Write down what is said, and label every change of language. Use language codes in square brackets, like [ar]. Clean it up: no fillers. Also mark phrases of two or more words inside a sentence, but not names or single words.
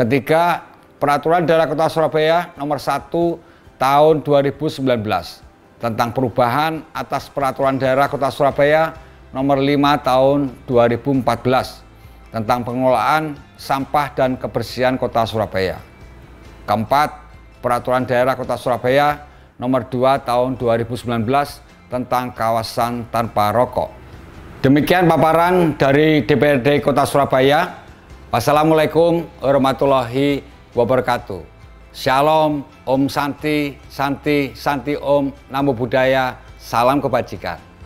[id] Ketiga, Peraturan Daerah Kota Surabaya Nomor 1 Tahun 2019 tentang perubahan atas Peraturan Daerah Kota Surabaya Nomor 5 Tahun 2014 tentang pengelolaan sampah dan kebersihan Kota Surabaya. Keempat, Peraturan Daerah Kota Surabaya Nomor 2 Tahun 2019 tentang kawasan tanpa rokok. Demikian paparan dari DPRD Kota Surabaya. [ar] والسلام عليكم ورحمة الله وبركاته. [id] Shalom, [sa] ॐ शान्ति शान्ति शान्ति ॐ, [pi] Namo Buddhaya, [id] salam kebajikan.